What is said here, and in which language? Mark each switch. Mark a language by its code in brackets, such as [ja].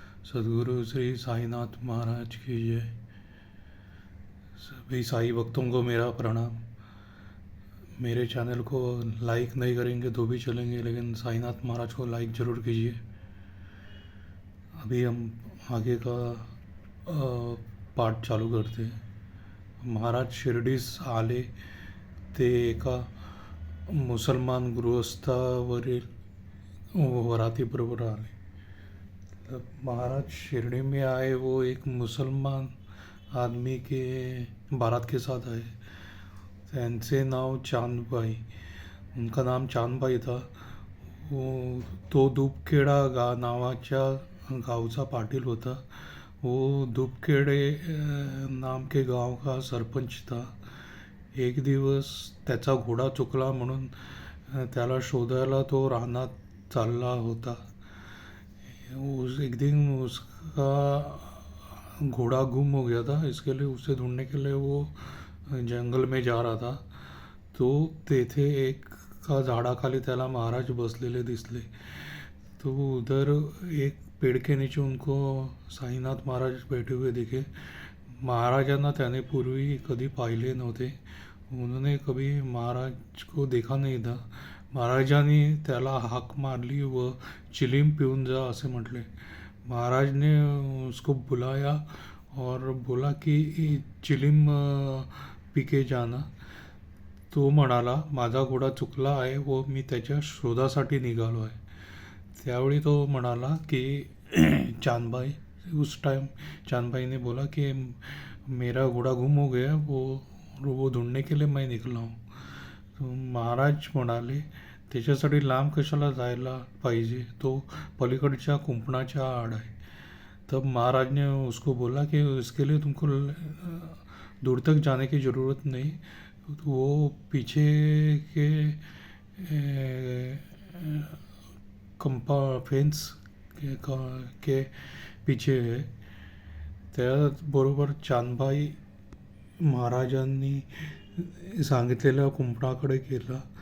[hi] सद्गुरु श्री साईनाथ महाराज की जय। सभी साई भक्तों को मेरा प्रणाम। मेरे चैनल को लाइक नहीं करेंगे तो भी चलेंगे, लेकिन साईनाथ महाराज को लाइक ज़रूर कीजिए। अभी हम आगे का पाठ चालू करते हैं। [mr] महाराज शिर्डीस आले ते एका मुसलमान गृहस्थावरील वरातीबरोबर आले। [hi] मतलब महाराज शिरडी में आए, वो एक मुसलमान आदमी के बारात के साथ आए। [mr] त्यांचे नाव चांदबाई, [hi] उनका नाम चांदबाई था। [mr] वो तो दुबखेडा नावाच्या गावचा पाटील होता। [hi] वो दुबखेडे नाम के गाव का सरपंच था। [mr] एक दिवस त्याचा घोडा चुकला म्हणून त्याला शोधायला तो रानात चालला होता। [hi] एक दिन उसका घोड़ा गुम हो गया था, इसके लिए उसे ढूंढने के लिए वो जंगल में जा रहा था। [mr] तो तेथे एक का झाडाखाली त्याला महाराज बसलेले दिसले। [hi] तो उधर एक पेड़ के नीचे उनको साईनाथ महाराज बैठे हुए दिखे। [mr] महाराजांना त्याने पूर्वी कधी पाहिले नव्हते। [hi] उन्होंने कभी महाराज को देखा नहीं था। [mr] महाराजांनी त्याला हाक मारली व चिलीम पिऊन जा असे म्हटले। [hi] महाराज ने उसको बुलाया और बोला कि चिलीम पी के जाना। [mr] तो म्हणाला, माझा घोडा चुकला आहे व मी त्याच्या शोधासाठी निघालो आहे। त्यावेळी तो म्हणाला की [hi] चांदबाई, उस टाइम चांदबाई ने बोला कि मेरा घोड़ा गुम हो गया, वो ढूंढने के लिए मैं निकला हूँ। [mr] तो महाराज म्हणाले, त्याच्यासाठी लांब कशाला जायला पाहिजे, तो पलीकडच्या कुंपणाच्या आड आहे। [hi] तब महाराज ने उसको बोला कि इसके लिए तुमको दूर तक जाने की ज़रूरत नहीं, वो पीछे के कंपा फेन्स के पीछे है। [mr] त्याबरोबर चांदबाई महाराजांनी सांगितलेल्या कुंपणाकडे गेला।